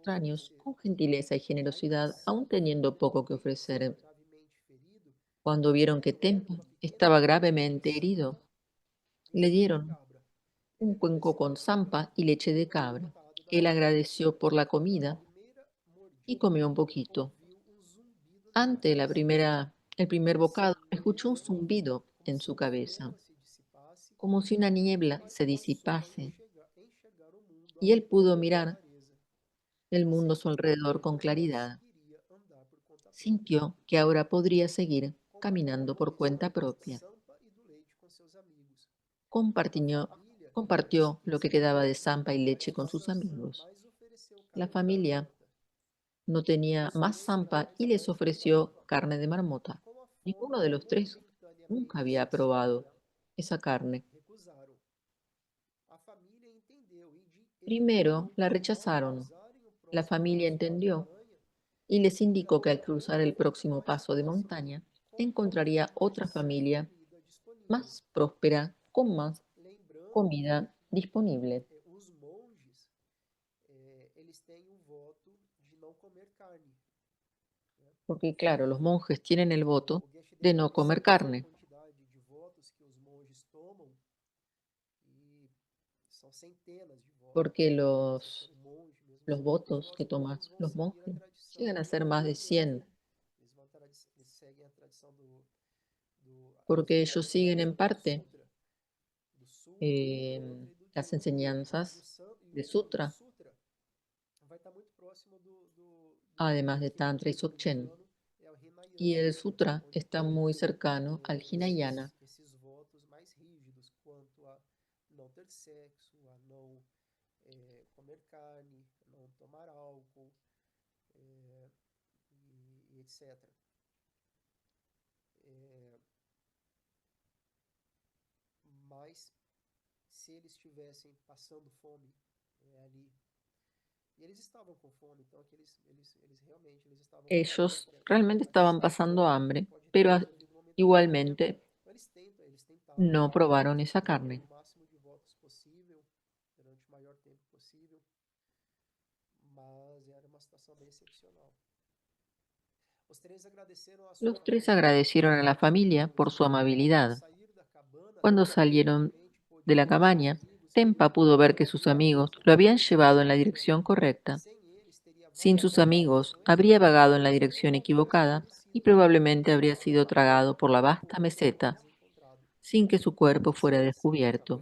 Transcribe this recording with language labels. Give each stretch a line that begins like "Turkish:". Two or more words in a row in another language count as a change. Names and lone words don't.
Spanish: extraños
Portuguese: oferecer.
Spanish: con gentileza y
Portuguese: Ainda
Spanish: generosidad, aun
Portuguese: assim,
Spanish: teniendo poco que
Portuguese: Tempa estava
Spanish: ofrecer.
Portuguese: gravemente ferido.
Spanish: Cuando vieron que
Portuguese: Deram-lhe
Spanish: Tempa
Portuguese: uma pequena
Spanish: estaba
Portuguese: quantia de
Spanish: gravemente herido,
Portuguese: sampa e
Spanish: le
Portuguese: leite de
Spanish: dieron
Portuguese: cabra. Ele
Spanish: un cuenco
Portuguese: agradeceu
Spanish: con
Portuguese: a Deus
Spanish: zampa y leche
Portuguese: por
Spanish: de
Portuguese: não ter
Spanish: cabra.
Portuguese: matado
Spanish: Él
Portuguese: naquele dia.
Spanish: agradeció por la
Portuguese: Na
Spanish: comida
Portuguese: primeira
Spanish: y
Portuguese: mordida,
Spanish: comió un poquito.
Portuguese: ouviu um zumbido na
Spanish: Ante
Portuguese: cabeça.
Spanish: el primer bocado,
Portuguese: Pareceu
Spanish: escuchó un
Portuguese: mesmo
Spanish: zumbido
Portuguese: como
Spanish: en
Portuguese: se
Spanish: su
Portuguese: uma
Spanish: cabeza,
Portuguese: névoa se dissipasse
Spanish: como si una
Portuguese: e ele
Spanish: niebla se
Portuguese: passou a
Spanish: disipase,
Portuguese: enxergar o mundo ao
Spanish: y él
Portuguese: redor
Spanish: pudo
Portuguese: com
Spanish: mirar
Portuguese: clareza.
Spanish: el mundo a su
Portuguese: Sentiu que
Spanish: alrededor con
Portuguese: agora
Spanish: claridad.
Portuguese: conseguiria andar por conta própria.
Spanish: Sintió que ahora podría seguir caminando
Portuguese: Compartilhou a
Spanish: por cuenta
Portuguese: restante da
Spanish: propia.
Portuguese: sampa e do leite com seus amigos. A
Spanish: Compartió,
Portuguese: família,
Spanish: compartió lo que quedaba de
Portuguese: recebendo
Spanish: zampa y leche con sus
Portuguese: satisfação,
Spanish: amigos.
Portuguese: mas ofereceu
Spanish: La
Portuguese: carne de
Spanish: familia
Portuguese: marmota.
Spanish: no tenía
Portuguese: Os
Spanish: más
Portuguese: três
Spanish: zampa y
Portuguese: jamais
Spanish: les
Portuguese: haviam
Spanish: ofreció
Portuguese: experimentado
Spanish: carne de marmota.
Portuguese: como a
Spanish: Ninguno
Portuguese: fome
Spanish: de los tres nunca
Portuguese: momentaneamente
Spanish: había
Portuguese: saciava.
Spanish: probado esa carne.
Portuguese: Recusaram. A família entendeu e
Spanish: Primero la
Portuguese: indicou que ao
Spanish: rechazaron.
Portuguese: cruzarem o
Spanish: La
Portuguese: próximo
Spanish: familia
Portuguese: passo da
Spanish: entendió
Portuguese: montanha,
Spanish: y les
Portuguese: já
Spanish: indicó que al
Portuguese: haveria
Spanish: cruzar
Portuguese: outra
Spanish: el
Portuguese: família
Spanish: próximo
Portuguese: mais
Spanish: paso de
Portuguese: próxima,
Spanish: montaña
Portuguese: com
Spanish: encontraría otra
Portuguese: muitíssima
Spanish: familia
Portuguese: comida disponível.
Spanish: más próspera con más
Portuguese: Lembrando que
Spanish: comida disponible.
Portuguese: os monges, eles têm um voto de não comer carne. Né?
Spanish: Porque claro, los monjes tienen el voto
Portuguese: O Geshe
Spanish: de
Portuguese: Debunpo
Spanish: no comer
Portuguese: citou a
Spanish: carne,
Portuguese: quantidade de votos que os monges tomam e são centenas de votos.
Spanish: porque
Portuguese: Você ser um monge, mesmo
Spanish: los
Portuguese: sem muitos
Spanish: votos que
Portuguese: votos,
Spanish: toman
Portuguese: muitos vão
Spanish: los
Portuguese: seguir a
Spanish: monjes
Portuguese: tradição
Spanish: llegan a
Portuguese: do
Spanish: ser más de
Portuguese: Buda,
Spanish: 100,
Portuguese: eles seguem a tradição eles
Spanish: porque ellos
Portuguese: obedecem a
Spanish: siguen en
Portuguese: tradição
Spanish: parte
Portuguese: do mantra e do
Spanish: las
Portuguese: japa.
Spanish: enseñanzas
Portuguese: E
Spanish: de
Portuguese: o
Spanish: sutra,
Portuguese: sutra vai estar muito próximo
Spanish: además de
Portuguese: que no
Spanish: Tantra y
Portuguese: budismo
Spanish: Dzogchen.
Portuguese: indiano é o
Spanish: Y
Portuguese: Hinayana,
Spanish: el sutra
Portuguese: onde
Spanish: está
Portuguese: tem
Spanish: muy cercano al Hinayana,
Portuguese: esses votos mais rígidos quanto a não ter sexo, a não comer carne, a não tomar álcool, e etc. É, mas se eles estivessem passando fome ali, e eles estavam com fome, então que eles realmente eles estavam
Spanish: ellos realmente estaban
Portuguese: enfraquecidos,
Spanish: pasando hambre,
Portuguese: pode ter
Spanish: pero
Portuguese: resolvido momentaneamente.
Spanish: igualmente
Portuguese: Então eles tentaram
Spanish: no probaron esa
Portuguese: manter
Spanish: carne.
Portuguese: o máximo de votos possível durante o maior tempo possível, mas era uma situação bem excepcional.
Spanish: Los tres agradecieron a la familia por su amabilidad. Cuando salieron de la cabaña, Tempa pudo ver que sus amigos lo habían llevado en la dirección correcta. Sin sus amigos, habría vagado en la dirección equivocada y probablemente habría sido tragado por la vasta meseta sin que su cuerpo fuera descubierto.